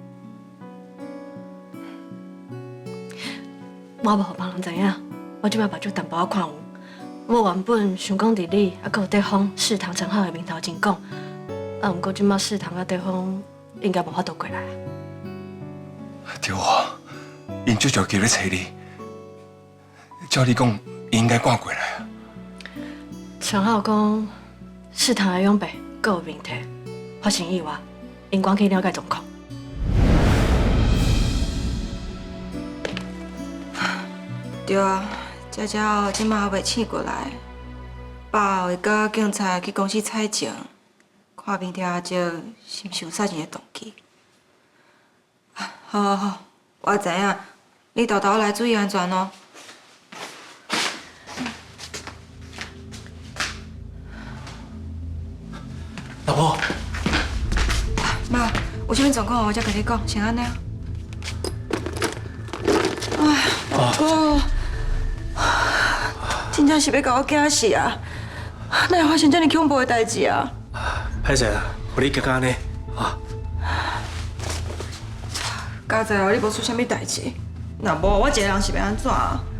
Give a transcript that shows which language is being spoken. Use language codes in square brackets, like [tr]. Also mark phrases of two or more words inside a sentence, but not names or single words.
[nan] 我无互别人知影，我即摆目睭淡薄仔看有。我原本想讲伫你，还佫有地方世堂陈浩的面头前讲，毋过即摆世堂甲地方应该无法度过来。对啊，因足着急咧找你，照你讲，伊应该赶过来啊。陈浩讲，世堂的永伯佫有问题，发生意外，因赶去了解状况。对啊，姐姐即马还袂醒过来，爸会甲警察去公司采证，看明天阿姐是毋是有杀人的动机。好，我知影，你豆豆来注意安全哦。老婆，妈，有啥物状况我才甲你讲，先安尼啊。哎，哥，真正是要甲我惊死啊！哪会发生这么恐怖的代志啊？歹势啦，互你惊到安尼啊！佳哉哦，你无出啥物代志，若无我一个人是要安怎啊？